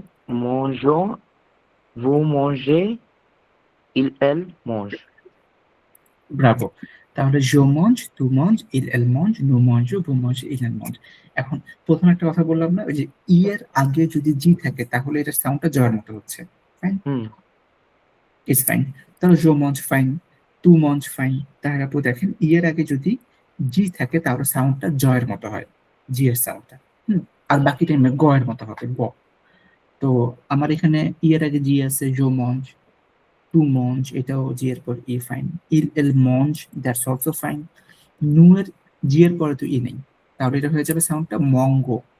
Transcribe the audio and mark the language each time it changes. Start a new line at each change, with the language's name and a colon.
French: Mangeons, vous mangez, elle mange.
Bangla: Bravo.
French: তাহলে je mange, tu manges, elle mange, nous mangeons, vous mangez, il mange।
Bangla: এখন প্রথম একটা কথা বললাম না, ওই যে ই এর আগে যদি জি থাকে তাহলে এটার সাউন্ডটা জয়ের মতো হচ্ছে। Fine, hmm
English: It's fine.
French: তাহলে je mange ফাইন, tu manges ফাইন।
Bangla: তাহলে আপনি দেখেন ই এর আগে যদি জি থাকে তাহলে সাউন্ডটা জয়ের মতো হয়, জি এর সাউন্ডটা। আর বাকি টাইমে গ এর মতো হবে, গ। তো আমার এখানে ই এর আগে জি আছে,
French: je mange,
Bangla: টু মঞ্চ, এটাও জি এর পর ই, ফাইন। ইল এল মঞ্চ,
English: That's also fine.
Bangla: নু এর জি এর পরে তো ই নেই, তাহলে এটা হয়ে যাবে সাউন্ডটা মঙ্গো।